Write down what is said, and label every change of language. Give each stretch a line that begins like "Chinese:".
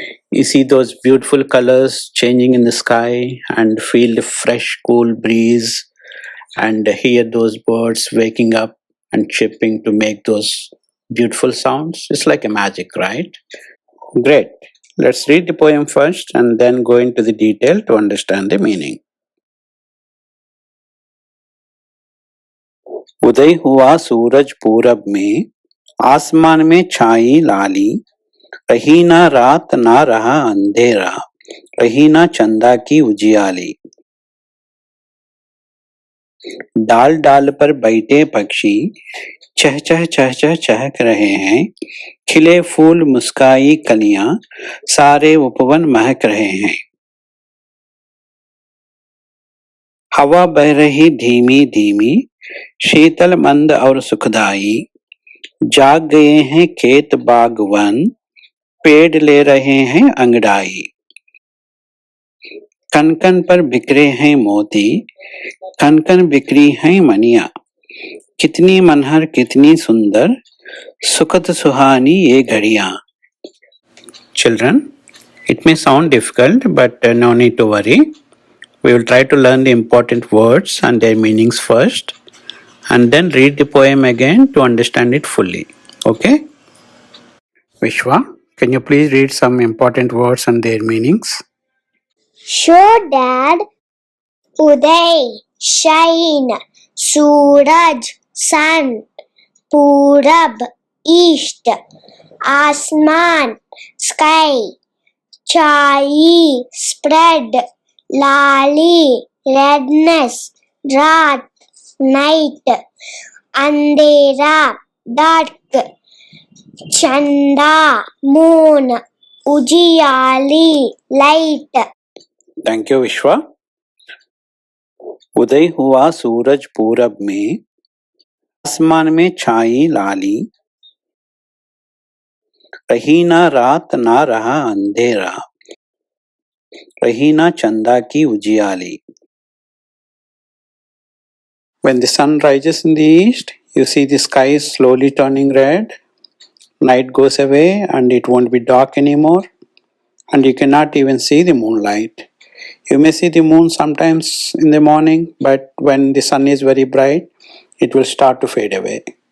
English: You see those beautiful colors changing in the sky and feel the fresh, cool breeze and hear those birds waking up and chirping to make those beautiful sounds. It's like a magic, right? Great. Let's read the poem first and then go into the detail to understand the meaning.
Hindi: उदय हुआ सूरज पूरब में, आसमान में छाई लाली, रही ना रात ना रहा अंधेरा, रही ना चंदा की उजियाली। डाल डाल पर बैठे पक्षी चह चह चह चह चहक रहे हैं, खिले फूल मुस्काई कलियां, सारे उपवन महक रहे हैं। हवा बह रही धीमी धीमी, शीतल मंद और सुखदाई, जाग गए हैं खेत बाग वन, पेड़ ले रहे हैं अंगड़ाई। कनकन पर बिखरे हैं मोती, कनकन बिखरी हैं मनिया, कितनी मनहर कितनी सुंदर, सुखद सुहानी ये घड़ियां।
English: Children, it may sound difficult, but no need to worry. We will try to learn the important words and their meanings first, and then read the poem again to understand it fully. Okay? Vishwa, can you please read some important words and their meanings? Sure, Dad. Uday, shine, Suraj, sun, Purab, east, Asman, sky, Chai, spread, Lali, redness, Raat, night, Andhera, dark, Chanda, moon, Ujiyali, light. Thank you, Vishwa.
Hindi: उदय हुआ सूरज पूरब में, आसमान में छाई लाली, रही ना रात ना रहा अंधेरा, रही ना चंदा की उजियाली.
English: When the sun rises in the east, you see the sky slowly turning red. Night goes away and it won't be dark anymore, and you cannot even see the moonlight. You may see the moon sometimes in the morning, but when the sun is very bright, it will start to fade away.